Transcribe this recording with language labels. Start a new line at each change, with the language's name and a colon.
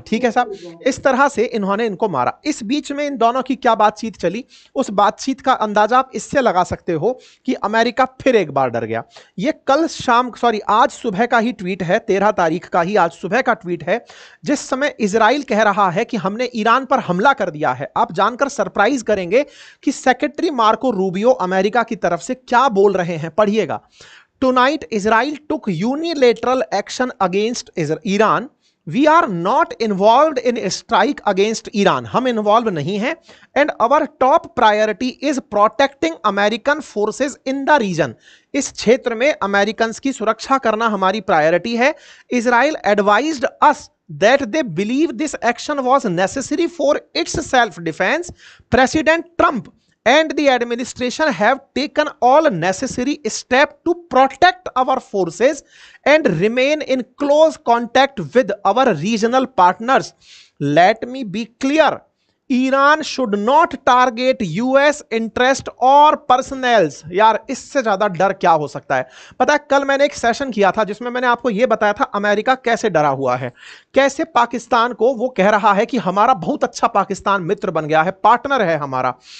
Hindi: ठीक है साहब, इस तरह से इन्होंने इनको मारा। इस बीच में इन दोनों की क्या बातचीत चली, उस बातचीत का अंदाजा आप इससे लगा सकते हो कि अमेरिका फिर एक बार डर गया। ये आज सुबह का ही ट्वीट है, 13 तारीख का ही आज सुबह का ट्वीट है, जिस समय इजराइल कह रहा है कि हमने ईरान पर हमला कर दिया है। आप जानकर सरप्राइज करेंगे कि सेक्रेटरी मार्को रूबियो अमेरिका की तरफ से क्या बोल रहे हैं, पढ़िएगा।
English: Tonight, Israel took unilateral action against Iran. We are not involved in a strike against Iran.
Hindi: हम involved नहीं हैं.
English: And our top priority is protecting American forces in the region.
Hindi: इस क्षेत्र में अमेरिकन्स की सुरक्षा करना हमारी प्रायोरिटी है.
English: Israel advised us that they believe this action was necessary for its self-defense. President Trump and the administration have taken all necessary steps to protect our forces and remain in close contact with our regional partners. Let me be clear. Iran should not target US interest और personnels.
Hindi: यार इससे ज्यादा डर क्या हो सकता है। पता है, कल मैंने एक सेशन किया था जिसमें मैंने आपको यह बताया था अमेरिका कैसे डरा हुआ है, कैसे पाकिस्तान को वो कह रहा है कि हमारा बहुत अच्छा पाकिस्तान मित्र बन गया है, पार्टनर है हमारा।